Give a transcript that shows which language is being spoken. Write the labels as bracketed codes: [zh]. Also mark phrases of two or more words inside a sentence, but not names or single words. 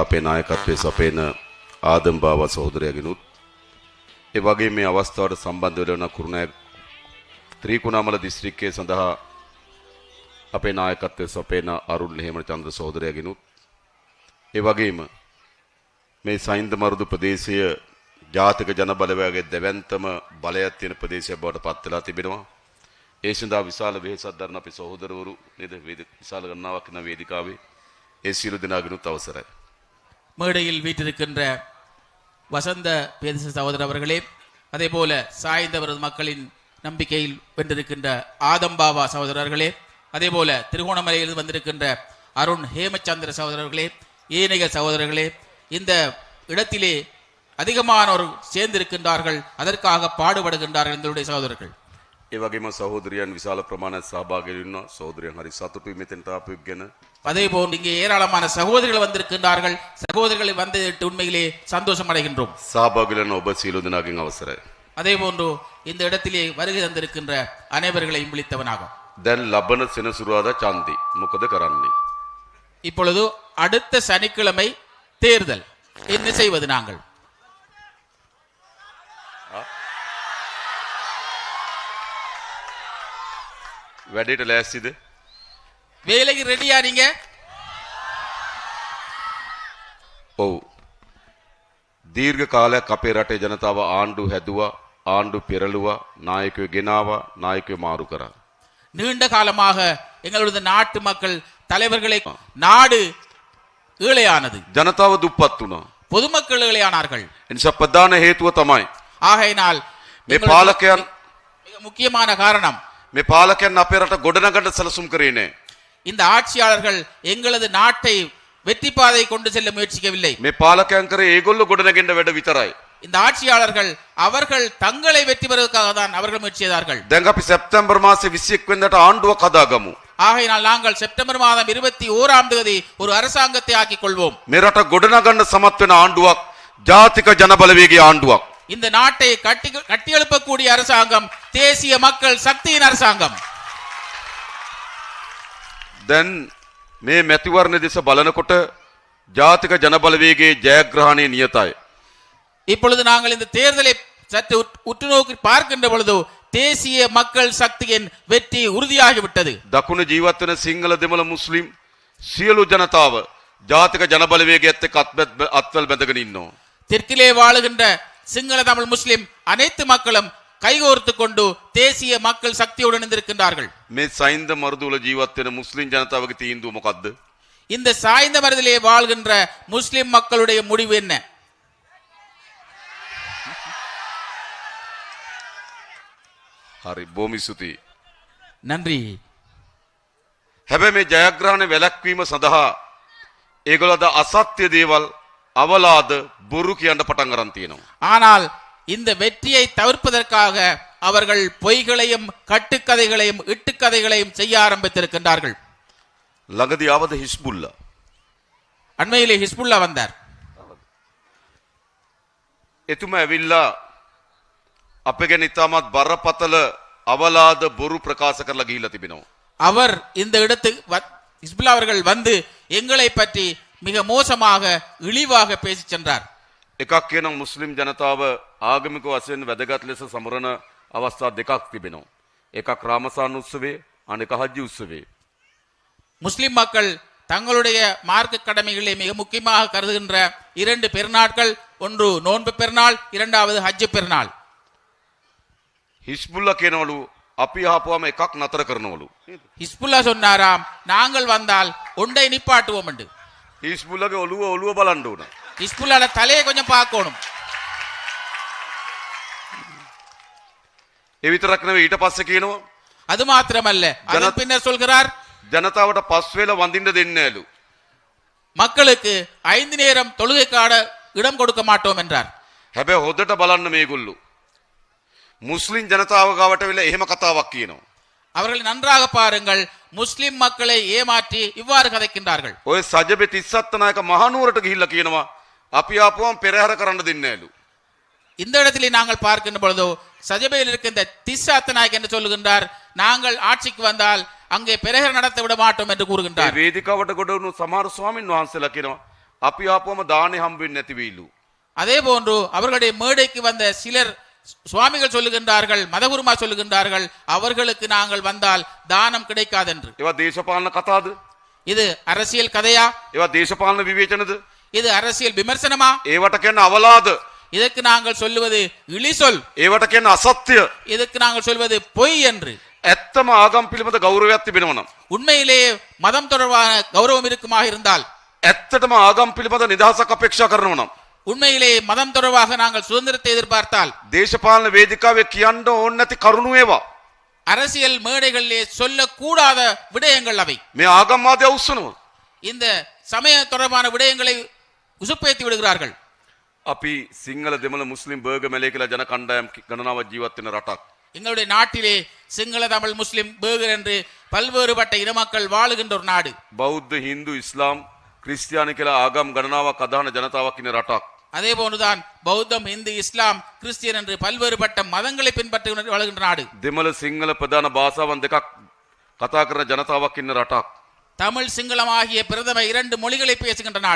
[si] අපේ නායකත්වයේ සපයන ආදම් බාවා සහෝදරයාගෙනුත් ඒ වගේම මේ අවස්ථාවට සම්බන්ධ වෙලා වන කුරුණෑගල ත්‍රිකුණාමල දිස්ත්‍රික්කයේ සඳහා අපේ නායකත්වයේ සපයන අරුණ හේමචන්ද්‍ර සහෝදරයාගෙනුත් ඒ වගේම මේ සයින්ද මරුදු ප්‍රදේශය ජාතික ජනබලවේගයේ දෙවන්තම බලයක් තියෙන ප්‍රදේශයක් බවට පත් වෙලා තිබෙනවා. ඒ සඳහා විශාල වෙහෙසක් දරන අපේ සහෝදරවරු නේද විශාල ගණනාවක් ඉන්න වේදිකාවේ ඒ සියලු දෙනාගෙනුත් අවසරයි. [ta] மேடையில் வீற்றிருக்கின்ற வசந்த பேதச சகோதரர் அவர்களே, அதே போல சாய்ந்தவரது மக்களின் நம்பிக்கையில் வென்றிருக்கின்ற ஆதம்பாவா சகோதரர்களே, அதே போல திருகோணமலையில் வந்திருக்கின்ற அருண் ஹேமச்சந்திர சகோதரர்களே, ஏனைய சகோதரர்களே, இந்த இடத்திலே அதிகமானோர் சேர்ந்திருக்கின்றார்கள், அதற்காக பாடுபடுகின்றார்கள் எங்களுடைய சகோதரர்கள். [si] ඒ වගේම සහෝදරයන් විශාල ප්‍රමාණයක් සහභාගී වෙනවා. සහෝදරයන් හරි සතුටුයි මෙතෙන්ට ආපු එක ගැන. [ta] அதே போன்று இங்கே ஏராளமான சகோதரர்கள் வந்திருக்கின்றார்கள். சகோதரர்களை வந்து உண்மையிலே சந்தோஷம் அடைகின்றோம். [si] සහභාගී වෙන ඔබ සියලු දෙනාගෙන් අවසරයි. [ta] அதே போன்று இந்த இடத்திலே வருகை தந்திருக்கின்ற அனைவர்களையும் விழித்தவனாக [si] දැන් ලබන සෙනසුරාදා ඡන්දි මොකද කරන්නේ? [ta] இப்பொழுது அடுத்த சனிக்கிழமை தேர்தல். என்ன செய்வது நாங்கள்? [si] වැඩේට ලෑස්තිද? [ta] வேலைக்கு ரெடியா நீங்க? [si] ඔව්. දීර්ඝ කාලයක් අපේ රටේ ජනතාව ආණ්ඩු හැදුවා, ආණ්ඩු පෙරළුවා, නායකයෝ ගෙනාවා, නායකයෝ මාරු කරා. [ta] நீண்ட காலமாக எங்களுடைய நாட்டு மக்கள் தலைவர்களை நாடு ஏழையானது. [si] ජනතාව දුප්පත් වුණා. [ta] பொதுமக்கள் ஏழையானார்கள். [si] එනිසා ප්‍රධාන හේතුව තමයි [ta] ஆகையினால் [si] මේ පාලකයන් [ta] மிக முக்கியமான காரணம் [si] මේ පාලකයන් අපේ රට ගොඩනගන්න සැලසුම් කරේ නැහැ. [ta] இந்த ஆட்சியாளர்கள் எங்களது நாட்டை வெற்றி பாதை கொண்டு செல்ல முயற்சிக்கவில்லை. [si] මේ පාලකයන් කරේ ඒගොල්ලෝ ගොඩනගෙන්න වැඩ විතරයි. [ta] இந்த ஆட்சியாளர்கள் அவர்கள் தங்களை வெற்றி பெறுவதற்காக தான் அவர்கள் முயற்சி செய்தார்கள். [si] දැන් අපි සැප්තැම්බර් මාසේ 21 වෙනිදාට ආණ්ඩුවක් හදාගමු. [ta] ஆகையினால் நாங்கள் செப்டம்பர் மாதம் 21ஆம் தேதி ஒரு அரசாங்கத்தை ஆக்கிக் கொள்வோம். [si] මේ රට ගොඩනගන්න සමත් වෙන ආණ්ඩුවක් ජාතික ජනබලවේගයේ ආණ්ඩුවක්. [ta] இந்த நாட்டை கட்டி எழுப்பக்கூடிய அரசாங்கம் தேசிய மக்கள் சக்தியின் அரசாங்கம். [si] දැන් මේ මැතිවරණ දෙස බලනකොට ජාතික ජනබලවේගයේ ජයග්‍රහණය නියතයි. [ta] இப்பொழுது நாங்கள் இந்த தேர்தலை சற்று உற்று நோக்கி பார்க்கின்ற பொழுது தேசிய மக்கள் சக்தியின் வெற்றி உறுதியாகிவிட்டது. [si] දකුණු ජීවත් වෙන සිංහල දෙමළ මුස්ලිම් සියලු ජනතාව ජාතික ජනබලවේගයත් එක්ක අත්වැල් බැඳගෙන ඉන්නවා. [ta] தெற்கிலே வாழுகின்ற சிங்கள தமிழ் முஸ்லிம் அனைத்து மக்களும் கைகோர்த்து கொண்டு தேசிய மக்கள் சக்தியுடன் இருக்கின்றார்கள். [si] මේ සයින්ද මරුදුල ජීවත් වෙන මුස්ලිම් ජනතාවගේ තීන්දුව මොකද්ද? [ta] இந்த சாய்ந்த மருதிலே வாழ்கின்ற முஸ்லிம் மக்களுடைய முடிவு என்ன? [si] හරි බොහොම ස්තුතියි. [ta] நன்றி. [si] හැබැයි මේ ජයග්‍රහණ වැළැක්වීම සඳහා ඒගොල්ලෝ අද අසත්‍ය දේවල් අවලාද බොරු කියන්න පටන් ගන්න තියෙනවා. [ta] ஆனால் இந்த வெற்றியை தவிர்ப்பதற்காக அவர்கள் பொய்களையும் கட்டுக்கதைகளையும் இட்டுக்கதைகளையும் செய்ய ஆரம்பித்திருக்கின்றார்கள். [si] ළඟදී ආවද හිස්බුල්ලා? [ta] அண்மையிலே ஹிஸ்புல்லா வந்தார். [si] එතුමා ඇවිල්ලා අපේ ගැන ඉතාමත් බරපතල අවලාද බොරු ප්‍රකාශ කරලා ගිහිල්ලා තිබෙනවා. [ta] அவர் இந்த இடத்துக்கு ஹிஸ்புல்லா அவர்கள் வந்து எங்களை பற்றி மிக மோசமாக இழிவாக பேசி சென்றார். [si] එකක් කියනවා මුස්ලිම් ජනතාව ආගමික වශයෙන් වැදගත් ලෙස සමරන අවස්ථා දෙකක් තිබෙනවා. එකක් රාමසාන උත්සවය, අනෙක හජ්ජි උත්සවය. [ta] முஸ்லிம் மக்கள் தங்களுடைய மார்க்க கடமைகளை மிக முக்கியமாக கருதுகின்ற 2 பெருநாட்கள், ஒன்று நோன்பு பெருநாள், இரண்டாவது ஹஜ் பெருநாள். [si] හිස්බුල්ලා කියනවලු අපි ආපුවම එකක් නතර කරනවලු. [ta] ஹிஸ்புல்லா சொன்னாராம், நாங்கள் வந்தால் ஒன்றை நிப்பாட்டுவோம் என்று. [si] හිස්බුල්ලාගේ ඔළුව බලන්න ඕන. [ta] ஹிஸ்புல்லாட தலையை கொஞ்சம் பார்க்கணும். [si] ඒ විතරක් නෙවෙයි ඊට පස්සේ කියනවා [ta] அது மாத்திரமல்ல, அதன் பின்னர் சொல்கிறார், [si] ජනතාවට 5 වේල වඳින්න දෙන්නේ නැලු. [ta] மக்களுக்கு 5 நேரம் தொழுகைக்கான இடம் கொடுக்க மாட்டோம் என்றார். [si] හැබැයි හොදට බලන්න මේගොල්ලෝ මුස්ලිම් ජනතාව ගාවට වෙලා එහෙම කතාවක් කියනවා. [ta] அவர்கள் நன்றாக பாருங்கள், முஸ்லிம் மக்களை ஏமாற்றி இவ்வாறு கதைக்கின்றார்கள். [si] ඔය සජබේ 37 නායක මහනුවරට ගිහිල්ලා කියනවා අපි ආපුවම පෙරහැර කරන්න දෙන්නේ නැලු. [ta] இந்த இடத்திலே நாங்கள் பார்க்கின்ற பொழுதோ சஜபையில் இருக்கின்ற திஸ்ஸாத் நாயக் என்று சொல்லுகின்றார், நாங்கள் ஆட்சிக்கு வந்தால் அங்கே பெரஹர் நடத்த விட மாட்டோம் என்று [si] ඒ [ta] கூறுகின்றார். [si] වේදිකාවට ගොඩ වුණු සමහර ස්වාමින් වහන්සේලා කියනවා අපි ආපුවම දානේ හම්බ වෙන්නේ නැති වෙයිලු. [ta] அதே போன்று அவர்களுடைய மேடைக்கு வந்த சிலர் சுவாமிகள் சொல்லுகின்றார்கள், மதகுருமா சொல்லுகின்றார்கள், அவர்களுக்கு நாங்கள் வந்தால் தானம் கிடைக்காது என்று. [si] ඒවා දේශපාලන කතාද? [ta] இது அரசியல் கதையா? [si] ඒවා දේශපාලන විවේචනද? [ta] இது அரசியல் விமர்சனமா? [si] ඒවට කියන්නේ අවලාද? [ta] இதற்கு நாங்கள் சொல்லுவது இழிசொல், [si] ඒවට කියන්නේ අසත්‍ය. [ta] இதற்கு நாங்கள் சொல்வது பொய் என்று. [si] ඇත්තම ආගම් පිළිබඳ ගෞරවයක් තිබෙනවා නම්, [ta] உண்மையிலேயே மதம் தொடர்பான கௌரவம் இருக்குமாக இருந்தால், [si] ඇත්තටම ආගම් පිළිබඳ නිදහසක් අපේක්ෂා කරනවා නම්, [ta] உண்மையிலேயே மதம் தொடர்பாக நாங்கள் சுதந்திரத்தை எதிர்பார்த்தால், [si] දේශපාලන වේදිකාවේ කියන්න ඕන නැති කරුණු ඒවා. [ta] அரசியல் மேடைகளிலே சொல்லக்கூடாத விடயங்கள் அவை. [si] මේ ආගම්වාදය උස්සනවා. [ta] இந்த சமய தொடர்பான விடயங்களை உசுப்பேத்தி விடுகிறார்கள். [si] අපි සිංහල දෙමළ මුස්ලිම් බර්ග මැලේ කියලා ජන කණ්ඩායම් ගණනාවක් ජීවත් වෙන රටක්. [ta] எங்களுடைய நாட்டிலே சிங்கள, தமிழ், முஸ்லிம், பேகர் என்று பல்வேறுபட்ட இன மக்கள் வாழுகின்ற ஒரு நாடு. [si] බෞද්ධ, හින්දු, ඉස්ලාම්, ක්‍රිස්තියානි කියලා ආගම් ගණනාවක් අදහන ජනතාවක් ඉන්න රටක්. [ta] அதே போன்றுதான் பௌத்தம், இந்து, இஸ்லாம், கிறிஸ்டியன் என்று பல்வேறுபட்ட மதங்களை பின்பற்றி வாழுகின்ற நாடு. [si] දෙමළ සිංහල ප්‍රධාන භාෂාවන් දෙකක් කතා කරන ජනතාවක් ඉන්න රටක්. [ta] தமிழ், சிங்களம் ஆகிய பிரதம 2 மொழிகளை பேசுகின்ற நாடு.